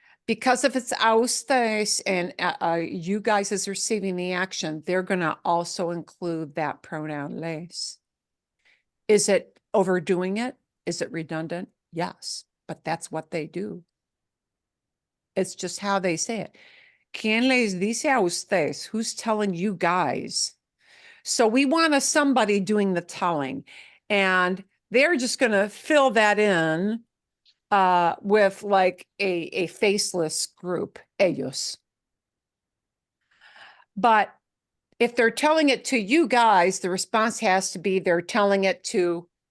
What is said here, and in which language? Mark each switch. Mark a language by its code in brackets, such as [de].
[en] Because if it's a ustedes and you guys is receiving the action, they're going to also include that pronoun les. Is it overdoing it? Is it redundant? Yes, but that's what they do. It's just how they say it. [es] ¿Quién les dice a ustedes? [en] Who's telling you guys? So we want somebody doing the telling, and they're just going to fill that in with like a faceless group, ellos. But If they're telling it to you guys, the response has to be they're telling it to